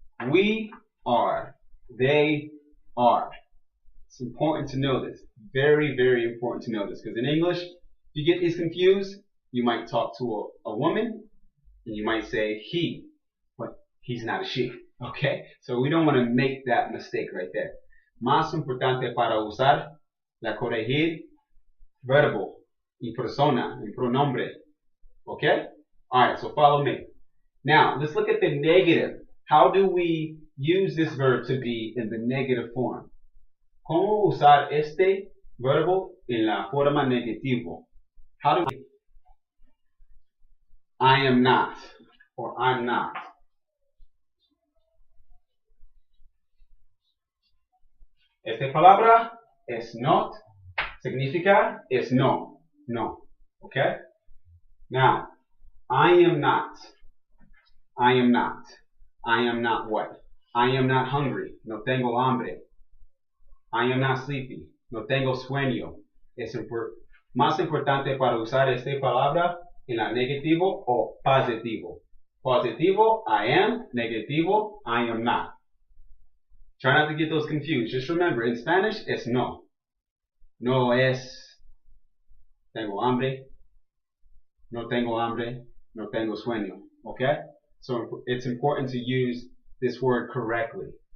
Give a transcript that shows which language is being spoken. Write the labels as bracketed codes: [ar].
[en] We are. They are. It's important to know this. Very, very important to know this. Because in English, if you get these confused, you might talk to a woman and you might say he, but he's not a she. Okay? So we don't want to make that mistake right there. [es] Más importante para usar la corregir verbo y persona y pronombre. [en] Okay? Alright, so follow me. Now, let's look at the negative. How do we use this verb to be in the negative form? [es] ¿Cómo usar este verbo en la forma negativo? [en] How do we? I am not, or I'm not. [es] Esta palabra es not, significa es no, no. Okay? [en] Now, I am not. I am not. I am not what? I am not hungry. [es] No tengo hambre. [en] I am not sleepy. [es] No tengo sueño. Es más importante para usar esta palabra en la negativo o positivo. [en] Positivo, I am. Negativo, I am not. Try not to get those confused. Just remember, in Spanish, it's no. [es] No es tengo hambre. No tengo hambre. No tengo sueño. Okay? [en] So it's important to use this word correctly.